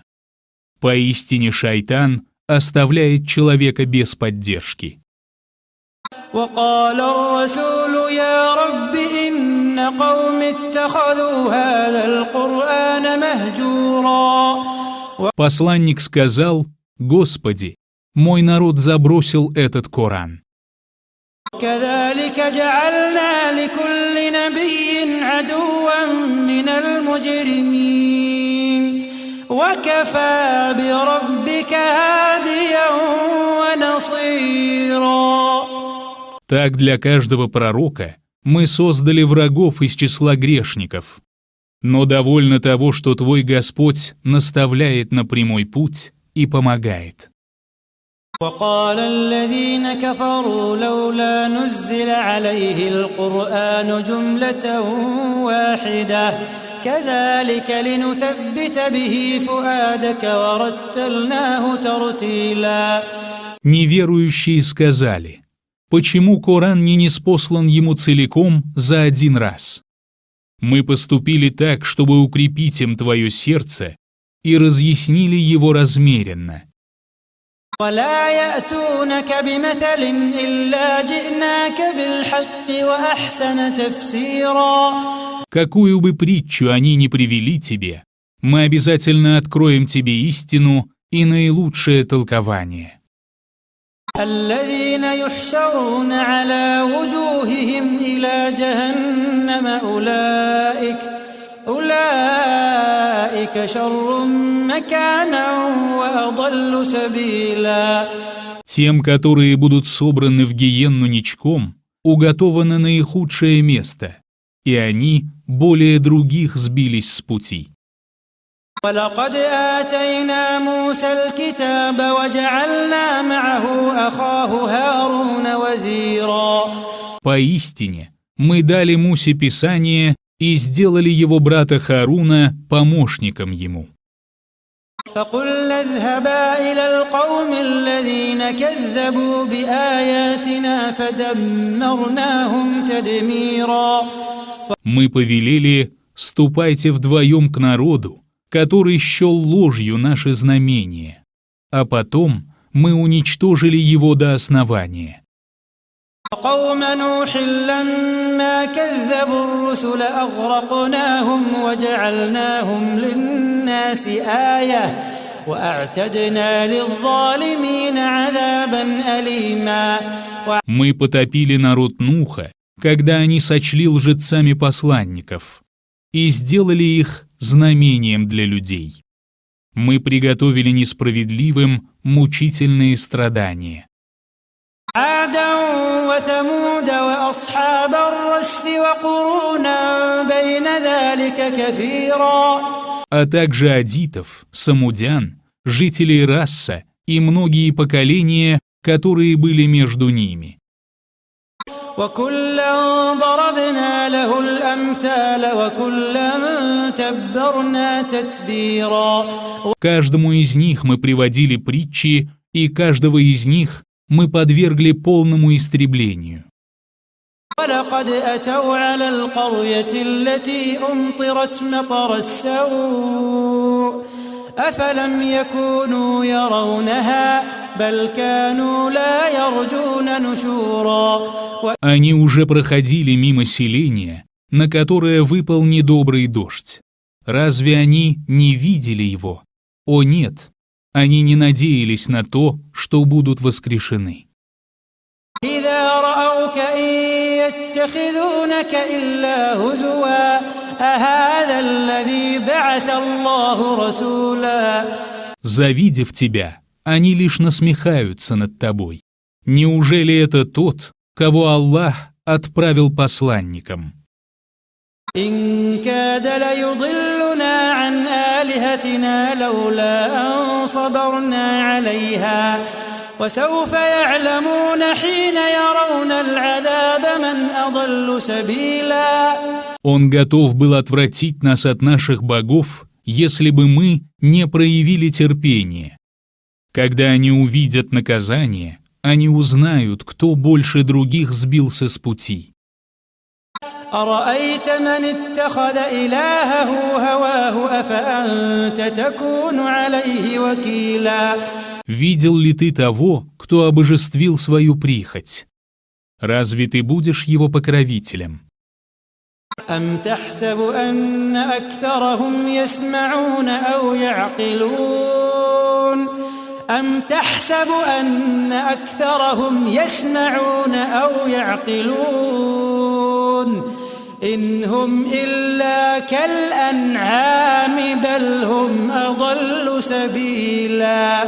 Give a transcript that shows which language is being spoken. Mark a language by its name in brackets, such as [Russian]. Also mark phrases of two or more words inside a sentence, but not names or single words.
[Russian] Поистине шайтан оставляет человека без поддержки. [Arabic] وقال الرسول يا رب إن قوم اتخذوا هذا القرآن مهجورا. [Russian] Посланник сказал: «Господи, мой народ забросил этот Коран». [Arabic] كذلك جعلنا لكل نبي عدوا من المجرمين وكفى بربك هاديا ونصيرا. [Russian] Так для каждого пророка мы создали врагов из числа грешников. Но довольно того, что твой Господь наставляет на прямой путь и помогает. [Arabic] وقال الذين كفروا لولا نزل عليه القرآن جملة واحدة كذلك لنثبت به فؤادك ورتلناه ترتيلا. [Russian] Неверующие сказали: «Почему Коран не ниспослан ему целиком за один раз? Мы поступили так, чтобы укрепить им твое сердце, и разъяснили его размеренно». [Arabic] ولا يأتونك بمثل إلا جئناك بالحق وأحسن تفسيرا. [Russian] Какую бы притчу они ни привели тебе, мы обязательно откроем тебе истину и наилучшее толкование. [Arabic] الذين يحشرون على وجوههم إلى جهنم أولئك شر مكانا وأضل سبيلا. [Russian] Тем, которые будут собраны в гиенну ничком, уготовано наихудшее место, и они более других сбились с пути. [Arabic] ولقد آتينا موسى الكتاب وجعلنا معه أخاه هارون وزيرا. [Russian] Поистине, мы дали Мусе Писание и сделали его брата Харуна помощником ему. [Arabic] فقلنا اذهبا إلى القوم الذين كذبوا بآياتنا فدمرناهم تدميرا. [Russian] Мы повелели: «Ступайте вдвоем к народу, который счел ложью наши знамения, а потом мы уничтожили его до основания». [Arabic] قوم نوح لما كذبوا الرسل أغرقناهم وجعلناهم للناس آية وأعتدنا للظالمين عذابا أليما. [Russian] Мы потопили народ Нуха, когда они сочли лжецами посланников, и сделали их знамением для людей. Мы приготовили несправедливым мучительные страдания. [Arabic] عادا وثمود وأصحاب الرس وقرونا بين ذلك كثيرا. [Russian] А также адитов, самудян, жителей Расса и многие поколения, которые были между ними. [Arabic] وكلا ضربنا له الأمثال وكلا تبرنا تتبيرا. [Russian] Каждому из них мы приводили притчи, и каждого из них мы подвергли полному истреблению. [Arabic] ولقد أتوا على القرية التي أمطرت مطر السوء أفلم يكونوا يرونها بل كانوا لا يرجون نشورا. [Russian] Они уже проходили мимо селения, на которое выпал недобрый дождь. Разве они не видели его? О нет, они не надеялись на то, что будут воскрешены. [Arabic] إذا رأوك إن يتخذونك إلا هزوا أهذا الذي بعث الله رسولا. [Russian] Завидев тебя, они лишь насмехаются над тобой. Неужели это тот, кого Аллах отправил посланником? [Arabic] إن كاد ليضلنا عن آلهتنا لولا أن صبرنا عليها وسوف يعلمون حين يرون العذاب من أضل سبيلا. [Russian] Он готов был отвратить нас от наших богов, если бы мы не проявили терпения. Когда они увидят наказание, они узнают, кто больше других сбился с пути. [Arabic] أرأيت من اتخذ إلهه هواه أفأنت تكون عليه وكيلا. [Russian] Видел ли ты того, кто обожествил свою прихоть? Разве ты будешь его покровителем? [Arabic] أم تحسب أن أكثرهم يسمعون أو يعقلون أم تحسب أن أكثرهم يسمعون أو يعقلون إن هم إلا كالأنعام بل هم أضل سبيلا.